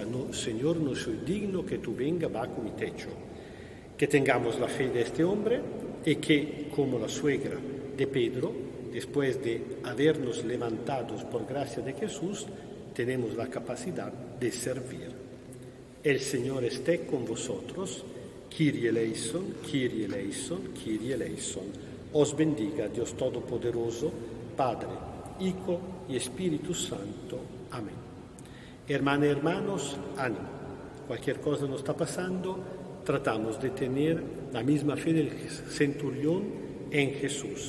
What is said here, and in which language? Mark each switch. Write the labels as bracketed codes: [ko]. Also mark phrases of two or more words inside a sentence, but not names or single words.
[es] No, Señor, no soy digno que tú venga bajo mi techo. Que tengamos la fe de este hombre y que, como la suegra de Pedro, después de habernos levantados por gracia de Jesús, tenemos la capacidad de servir. El Señor esté con vosotros. [el] Kyrie eleison, Kyrie eleison, Kyrie eleison. [es] Os bendiga Dios Todopoderoso, Padre, Hijo y Espíritu Santo. Amén. Hermanas y hermanos, ánimo. Cualquier cosa nos está pasando, tratamos de tener la misma fe del centurión en Jesús.